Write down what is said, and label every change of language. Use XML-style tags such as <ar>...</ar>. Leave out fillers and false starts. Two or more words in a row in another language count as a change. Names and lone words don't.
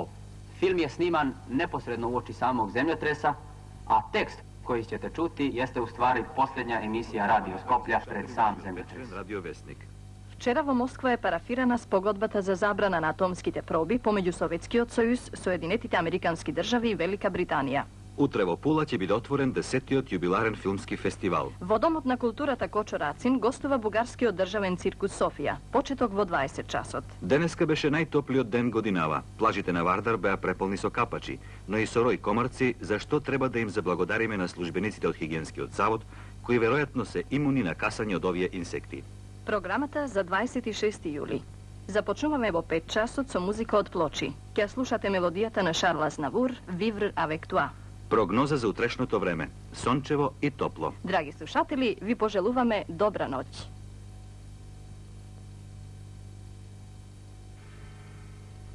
<bs>Film je sniman neposredno uoči samog zemljotresa, a tekst koji ćete čuti jeste u stvari posljednja emisija Radio Skoplja pred sam zemljotres.</bs> <mk>Вчера во Москва е парафирана спогодбата за забрана на атомските проби помеѓу Советскиот сојуз, Соединетите американски држави и Велика Британија. Утре во Пула ќе биде отворен 10-тиот јубиларен филмски фестивал. Во Домот на културата Кочо Рацин гостува бугарскиот државен циркус Софија. Почеток во 20 часот. Денеска беше најтоплиот ден годинава. Плажите на Вардар беа преполни со капачи, но и со рој комарци, за што треба да им заблагодариме на службениците од Хигиенскиот завод, кои веројатно се имуни на касање од овие инсекти. Програмата за 26 јули. Започнуваме во 5 часот со музика од Плочи. Ќе слушате мелодијата на Шарл Азнавур, Vivre avec toi. Прогноза за утрешното време. Сончево и топло. Драги слушатели, ви пожелуваме добра ноќ.</mk>